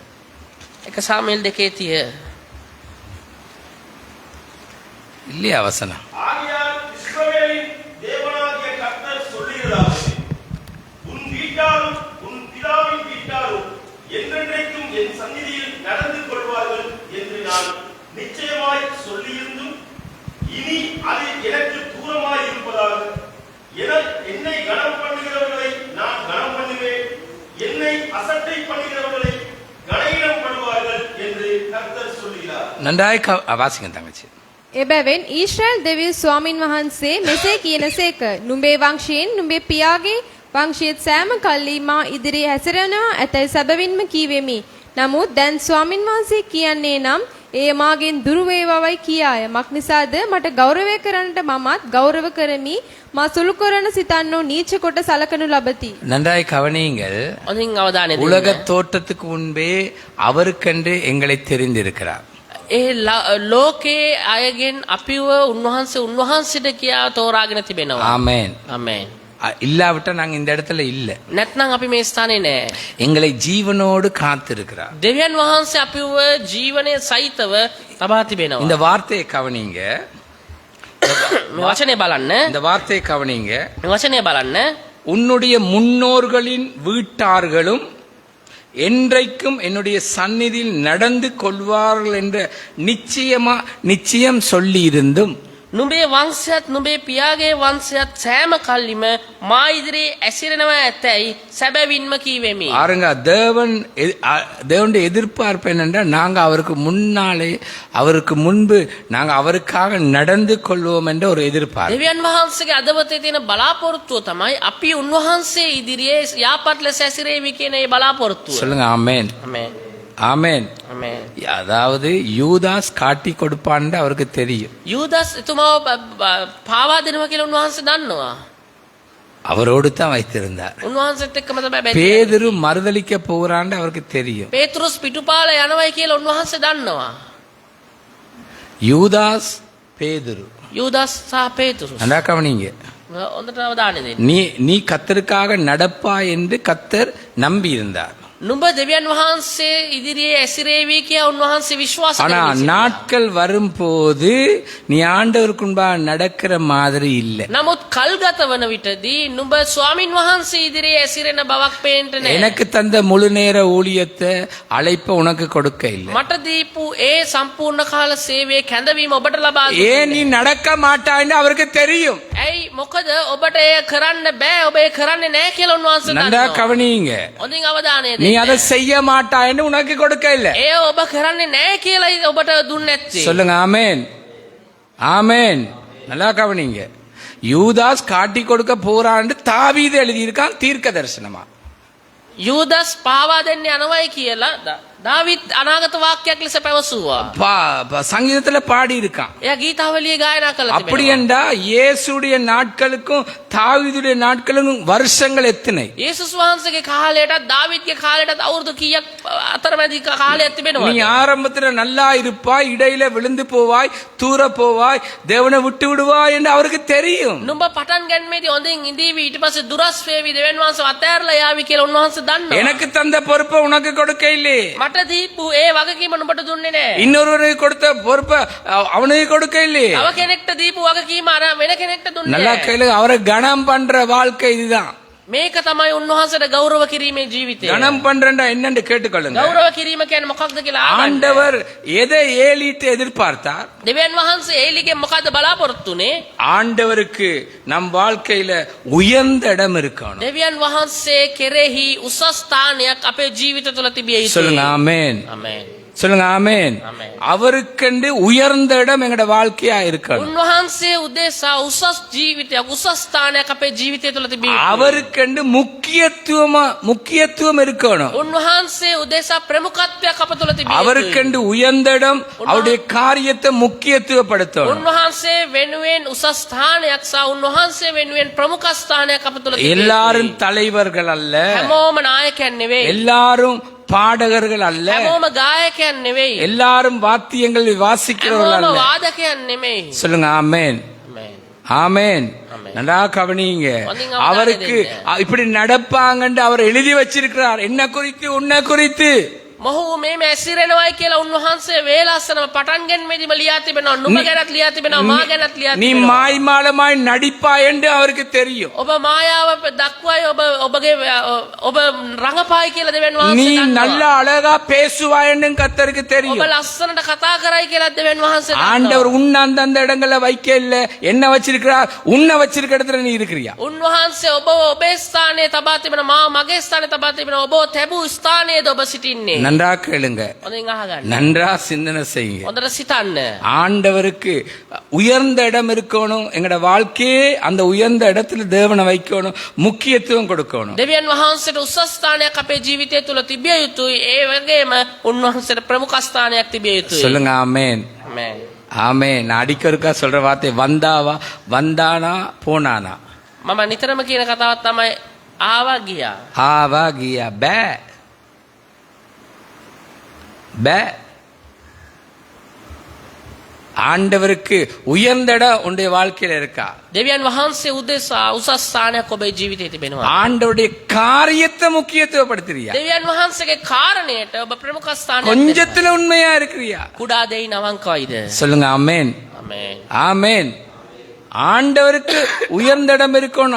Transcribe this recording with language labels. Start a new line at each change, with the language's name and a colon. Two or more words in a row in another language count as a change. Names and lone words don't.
Sinhala: 1 සාමුවෙල් 2:30.
Tamil: இல்லையா வசனம்? ஆகையால் இஸ்ரவேலின் தேவனாகிய கர்த்தர் சொல்லுகிறார், உன் வீட்டாரும் உன் பிதாவின் வீட்டாரும் என்றென்றைக்கும் என் சந்நிதியில் நடந்து கொள்வார்கள் என்று நான் நிச்சயமாய் சொல்லியிருந்தும் இனி அது எனக்கு தூரமாய் இருப்பதாக என்னை கனம் பண்ணுகிறவர்களை நான் கனம் பண்ணுவேன், என்னை அசட்டை பண்ணுகிறவர்களை கனவீனம் பண்ணுவார்கள் என்று கர்த்தர் சொல்லுகிறார். நன்றாய் வாசிங்க தங்கச்சி.
Sinhala: එබැවෙන් ඊශ්‍රායල් දෙවියන් ස්වාමින් වහන්සේ මෙසේ කියනසේක, නුඹේ වංශයෙන් නුඹේ පියාගේ වංශයේත් සෑම කල්ලි මා ඉදිරියේ හැසිරෙනවා ඇතැයි සැබවින්ම කීවෙමි. නමුත් දැන් ස්වාමින් වහන්සේ කියන්නේ නම් ඒ මාගෙන් දුර වේවාවයි කියාය. මක් නිසාද මට ගෞරවය කරන්නට මමත් ගෞරව කරමි. මා සුළු කරන සිතන්නෝ නීච කොට සලකනු ලබති.
Tamil: நன்றாய் கவனியுங்கள்.
Sinhala: හොඳින් අවධානය දෙන්න.
Tamil: உலக தோற்றத்துக்கு முன்பே அவருக்கென்று எங்களை தெரிந்திருக்கிறார்.
Sinhala: ඒ ලෝකයේ අයගෙන් අපිව උන්වහන්සේට කියා තෝරාගෙන තිබෙනවා.
Tamil: ஆமென்.
Sinhala: ආමේන්.
Tamil: இல்லாவிட்டா நாங்க இந்த இடத்துல இல்ல.
Sinhala: නැත්නම් අපි මේ ස්ථානේ නෑ.
Tamil: எங்களை ஜீவனோடு காத்திருக்கிறார்.
Sinhala: දෙවියන් වහන්සේ අපිව ජීවනයේ සහිතව තබා තිබෙනවා.
Tamil: இந்த வார்த்தையை கவனிங்க.
Sinhala: මේ වචනේ බලන්න.
Tamil: இந்த வார்த்தையை கவனிங்க.
Sinhala: මේ வசனය බලන්න.
Tamil: உன்னுடைய முன்னோர்களின் வீட்டார்களும் என்றைக்கும் என்னுடைய சந்நிதியில் நடந்து கொள்வார்கள் என்ற நிச்சயம் சொல்லி இருந்தும்
Sinhala: නුඹේ වංශයත් නුඹේ පියාගේ වංශයත් සෑම කල්ලිම මා ඉදිරියේ ඇසිරෙනවා ඇතැයි සැබවින්ම කීවෙමි.
Tamil: பாருங்க, தேவனுடைய எதிர்பார்ப்பு என்னென்றா நாங்க அவருக்கு முன்பு நாங்க அவருக்காக நடந்து கொள்வோம் என்ற ஒரு எதிர்பார்ப்பு.
Sinhala: දෙවියන් වහන්සේගේ අදවතේ තියෙන බලාපොරොත්තුව තමයි අපි උන්වහන්සේ ඉදිරියේ යාපත් ලෙස ඇසිරෙවි කියන ඒ බලාපොරොත්තුව.
Tamil: சொல்லுங்க ஆமென்.
Sinhala: ආමේන්.
Tamil: ஆமென்.
Sinhala: ආමේන්.
Tamil: அதாவது யூதாஸ் காட்டி கொடுப்பான்னு அவருக்கு தெரியும்.
Sinhala: යූදස් එතුමාව පාවා දෙනවා කියලා උන්වහන්සේ දන්නවා.
Tamil: அவரோடு தான் வைத்திருந்தார்.
Sinhala: උන්වහන්සේත් එක්කම තමයි බැඳිලා.
Tamil: பேதுரு மறுதலிக்க போகிறான்னு அவருக்கு தெரியும்.
Sinhala: පේතෘස් පිටුපාල යනවායි කියලා උන්වහන්සේ දන්නවා.
Tamil: யூதாஸ் பேதுரு.
Sinhala: යූදස් සහ පේතෘස්.
Tamil: நல்லா கவனிங்க.
Sinhala: හොඳට අවධානය දෙන්න.
Tamil: நீ கர்த்தருக்காக நடப்பா என்று கர்த்தர் நம்பி இருந்தார்.
Sinhala: නුඹ දෙවියන් වහන්සේ ඉදිරියේ ඇසිරේවි කියා උන්වහන්සේ විශ්වාස
Tamil: ஆனா
Sinhala: කරනවා.
Tamil: நாட்கள் வரும்போது நீ ஆண்டவருக்கு முன்பாக நடக்கிற மாதிரி இல்ல.
Sinhala: නමුත් කල්ගත වන විටදී නුඹ ස්වාමින් වහන්සේ ඉදිරියේ ඇසිරෙන බවක් පේන්න නැහැ.
Tamil: எனக்கு தந்த முழு நேர ஊழியத்தை அழைப்ப உனக்கு கொடுக்க இல்லை.
Sinhala: මට දීපු ඒ සම්පූර්ණ කාල සේවයේ කැඳවීම ඔබට ලබා
Tamil: ஏன் நீ நடக்க மாட்டாய்ன்னு அவருக்கு தெரியும்.
Sinhala: ඇයි මොකද ඔබට එය කරන්න බෑ, ඔබ ඒ කරන්නේ නැහැ කියලා උන්වහන්සේ
Tamil: நல்லா
Sinhala: දන්නවා.
Tamil: கவனிங்க.
Sinhala: හොඳින් අවධානය
Tamil: நீ
Sinhala: දෙන්න.
Tamil: அதை செய்ய மாட்டாய்ன்னு உனக்கு கொடுக்க இல்லை.
Sinhala: ඒ ඔබ කරන්නේ නැහැ කියලා ඔබට දුන්නේ නැත්තේ.
Tamil: சொல்லுங்க ஆமென். ஆமென். நல்லா கவனிங்க. யூதாஸ் காட்டி கொடுக்க போறான்னு தாவீது எழுதியிருக்கான் தீர்க்க தரிசனமா.
Sinhala: යූදස් පාවා දෙන්න යනවයි කියලා දාවිත් අනාගත වාක්‍යයක් ලෙස පැවසුවා.
Tamil: சங்கீதத்துல பாடி இருக்கான்.
Sinhala: එයා ගීතාවලිය ගායනා කළා
Tamil: அப்படி
Sinhala: තිබෙනවා.
Tamil: என்றா இயேசுடைய நாட்களுக்கும் தாவீதுடைய நாட்களுக்கும் வருஷங்கள் எத்தனை?
Sinhala: යේසුස් වහන්සේගේ කාලයටත් දාවිත්ගේ කාලයටත් අවුරුදු කීයක් අතරමැදි කාලයක්
Tamil: நீ
Sinhala: තිබෙනවද?
Tamil: ஆரம்பத்துல நல்லா இருப்பாய், இடையில விழுந்து போவாய், தூர போவாய், தேவனை விட்டு விடுவாய் என்று அவருக்கு தெரியும்.
Sinhala: නුඹ පටන් ගැනීමේදී හොඳින් ඉඳීවි ඊට පස්සේ දුරස් වේවි දෙවියන් වහන්සේ අතෑරලා යාවි කියලා උන්වහන්සේ දන්නවා.
Tamil: எனக்கு தந்த பொறுப்பை உனக்கு கொடுக்க இல்லையே,
Sinhala: මට දීපු ඒ වගකීම නුඹට දුන්නේ නැහැ.
Tamil: இன்னொருவருக்கு கொடுத்த பொறுப்பை அவனுக்கு கொடுக்க இல்லையே.
Sinhala: තව කෙනෙක්ට දීපු වගකීම අර වෙන කෙනෙක්ට දුන්නේ
Tamil: நல்லா
Sinhala: නැහැ.
Tamil: கேளு, அவரை கனம் பண்ற வாழ்க்கை இதுதான்.
Sinhala: මේක තමයි උන්වහන්සේට ගෞරව කිරීමේ ජීවිතය.
Tamil: கனம் பண்றா என்னன்னு கேட்டுக்கொள்ளுங்க.
Sinhala: ගෞරව කිරීම කියන්නේ මොකක්ද කියලා අහන්න.
Tamil: ஆண்டவர் எதை ஏலிட்டு எதிர்பார்த்தார்?
Sinhala: දෙවියන් වහන්සේ ඒලිගෙන් මොකද්ද බලාපොරොත්තු උනේ?
Tamil: ஆண்டவருக்கு நம் வாழ்க்கையில உயர்ந்த இடம் இருக்கணும்.
Sinhala: දෙවියන් වහන්සේ කෙරෙහි උසස් ස්ථානයක් අපේ ජීවිත තුළ තිබිය
Tamil: சொல்லுங்க
Sinhala: යුතුයි.
Tamil: ஆமென்.
Sinhala: ආමේන්.
Tamil: சொல்லுங்க ஆமென். ஆமென். அவருக்கென்று உயர்ந்த இடம் எங்கட வாழ்க்கையா இருக்கணும்.
Sinhala: උන්වහන්සේ උදෙසා උසස් ජීවිතයක් උසස් ස්ථානයක් අපේ ජීවිතය තුළ තිබිය යුතුයි.
Tamil: அவருக்கென்று முக்கியத்துவம் இருக்கணும்.
Sinhala: උන්වහන්සේ උදෙසා ප්‍රමුඛත්වයක් අප තුළ තිබිය යුතුයි.
Tamil: அவருக்கென்று உயர்ந்த இடம், அவருடைய காரியத்தை முக்கியத்துவப்படுத்தணும்.
Sinhala: උන්වහන්සේ වෙනුවෙන් උසස් ස්ථානයක් සහ උන්වහන්සේ වෙනුවෙන් ප්‍රමුඛ ස්ථානයක් අප තුළ තිබිය
Tamil: எல்லாரும்
Sinhala: යුතුයි.
Tamil: தலைவர்கள் அல்ல,
Sinhala: හැමෝම නායකයන් නෙවෙයි.
Tamil: எல்லாரும் பாடகர்கள் அல்ல,
Sinhala: හැමෝම ගායකයන් නෙවෙයි.
Tamil: எல்லாரும் வாத்தியங்கள் வாசிக்கிறவர்கள்
Sinhala: හැමෝම
Tamil: அல்ல.
Sinhala: වාදකයන් නෙමෙයි.
Tamil: சொல்லுங்க ஆமென்.
Sinhala: ආමේන්.
Tamil: ஆமென். ஆமென். நல்லா கவனிங்க. கொஞ்சம் கவனம் அவருக்கு தேவைங்க. இப்படி நடப்பாங்கன்னு அவர் எழுதி வச்சிருக்கிறார். என்ன குறித்து? உன்னை குறித்து.
Sinhala: මොහු මේ ඇසිරෙනවයි කියලා උන්වහන්සේ වේලාසනම පටන් ගැනීමේදීම ලියා තිබෙනවා. නුඹ ගැනත් ලියා තිබෙනවා, මා ගැනත් ලියා
Tamil: நீ
Sinhala: තිබෙනවා.
Tamil: மாய்மாலமாய் நடிப்பாய் என்று அவருக்கு தெரியும்.
Sinhala: ඔබ මායාව දක්වයි, ඔබගේ ඔබ රඟපායි කියලා දෙවියන්
Tamil: நீ
Sinhala: වහන්සේ
Tamil: நல்ல
Sinhala: දන්නවා.
Tamil: அழகா பேசுவாய் என்று கர்த்தருக்கு
Sinhala: ඔබ
Tamil: தெரியும்.
Sinhala: ලස්සනට කතා කරයි කියලා දෙවියන් වහන්සේ
Tamil: ஆண்டவர்
Sinhala: දන්නවා.
Tamil: உன்னை அந்தந்த இடங்கள்ல வைக்க இல்ல, என்ன வச்சிருக்கிறார்? உன்னை வச்சிருக்க இடத்துல நீ இருக்கிறியா?
Sinhala: උන්වහන්සේ ඔබ ඔබේ ස්ථානයේ තබා තිබෙනවා, මා මගේ ස්ථානයේ තබා තිබෙනවා. ඔබ තැබූ ස්ථානයේද ඔබ සිටින්නේ.
Tamil: நன்றா கேளுங்க,
Sinhala: හොඳින් අහගන්න.
Tamil: நன்றா சிந்தனை செய்யுங்க.
Sinhala: හොඳට සිතන්න.
Tamil: ஆண்டவருக்கு உயர்ந்த இடம் இருக்கணும். எங்கட வாழ்க்கையே அந்த உயர்ந்த இடத்துல தேவனை வைக்கணும், முக்கியத்துவம் கொடுக்கணும்.
Sinhala: දෙවියන් වහන්සේට උසස් ස්ථානයක් අපේ ජීවිතය තුළ තිබිය යුතුයි. ඒ වගේම උන්වහන්සේට ප්‍රමුඛ ස්ථානයක් තිබිය යුතුයි.
Tamil: சொல்லுங்க ஆமென்.
Sinhala: ආමේන්.
Tamil: ஆமென். நான் அடிக்கொருக்கா சொல்ற வார்த்தை வந்தாவா, வந்தானா, போனானா.
Sinhala: මම නිතරම කියන කතාවක් තමයි ආවා ගියා. ආවා ගියා පේ පේ.
Tamil: ஆண்டவருக்கு உயர்ந்த இடம் உன்னுடைய வாழ்க்கையில இருக்கா?
Sinhala: දෙවියන් වහන්සේ උදෙසා උසස් ස්ථානයක් ඔබේ ජීවිතයේ තිබෙනවා.
Tamil: ஆண்டவருடைய காரியத்தை முக்கியத்துவப்படுத்துறியா?
Sinhala: දෙවියන් වහන්සේගේ කාරණයට ඔබ ප්‍රමුඛ ස්ථානයක් දෙනවා.
Tamil: கொஞ்சத்துல உண்மையா இருக்கிறியா?
Sinhala: කුඩා දෙයින් අවංකවයිද?
Tamil: சொல்லுங்க ஆமென்.
Sinhala: ආමේන්.
Tamil: ஆமென். ஆண்டவருக்கு உயர்ந்த இடம் இருக்கணும்.